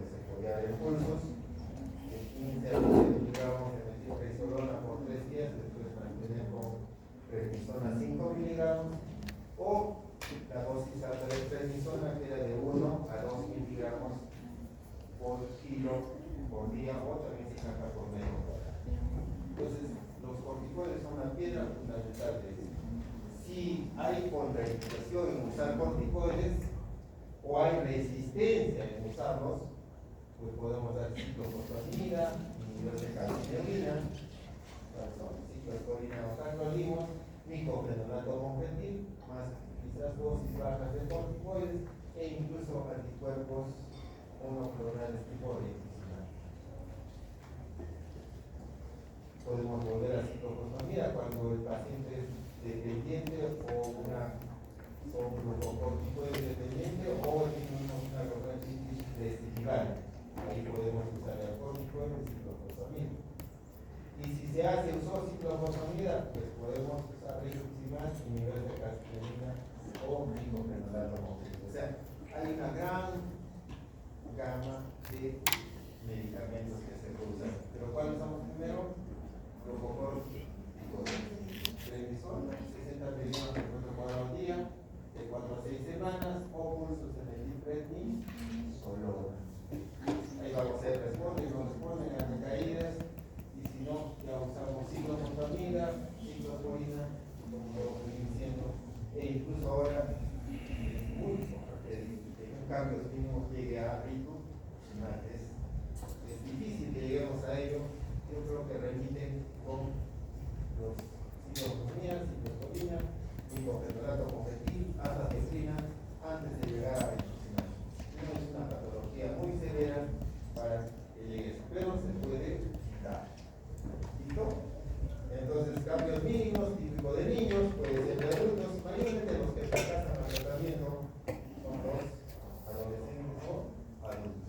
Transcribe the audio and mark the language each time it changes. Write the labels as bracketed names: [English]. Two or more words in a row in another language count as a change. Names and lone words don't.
[Spanish] Se podía dar impulsos de 15 a 20 miligramos de metilprednisolona por 3 días, después mantener con prednisona 5 miligramos, o la dosis alta de prednisona, que era de 1 a 2 miligramos por kilo por día, o también se saca por medio hora. Entonces, los corticoides son la piedra fundamental de esto. Si hay contraindicación en usar corticoides o hay resistencia en usarlos, pues podemos dar ciclofosfamida, inhibidores de calcineurina, ciclosporina o tacrolimus, micofenonato monfetil, más quizás dosis bajas de corticoides e incluso anticuerpos monoclonales tipo rituximab. Podemos volver a ciclofosfamida cuando el paciente es dependiente o un glucocorticoide dependiente o tiene una bronquitis residual. Ahí podemos usar el corticoide y ciclofosfamida. Y si se hace uso de ciclofosfamida, pues podemos usar rituximab, inhibidores de calcineurina o micofenonato monfetil. O sea, hay una gran gama de medicamentos que se pueden usar. Pero ¿cuáles son primero? Prednisona, 60 miligramos por metro cuadrado al día, de 4 a 6 semanas, o pulsos de metilprednisolona. Ahí vamos a ver, responden, no responden a recaídas, y si no, ya usamos ciclofosfamida, ciclosporina, como lo estoy diciendo, e incluso ahora es muy importante que en cambios mínimos llegue a rituximab. Es difícil que lleguemos a ello. Yo creo que remiten con los ciclofosfamida, ciclosporina, micofenonato monfetil, azathioprina, antes de llegar a rituximab. No es una patología muy severa para que llegue eso, pero se puede quitar. ¿Listo? Entonces, cambios mínimos, típicos de niños, puede ser de adultos, mayormente los que fracasan al tratamiento son los adolescentes o adultos.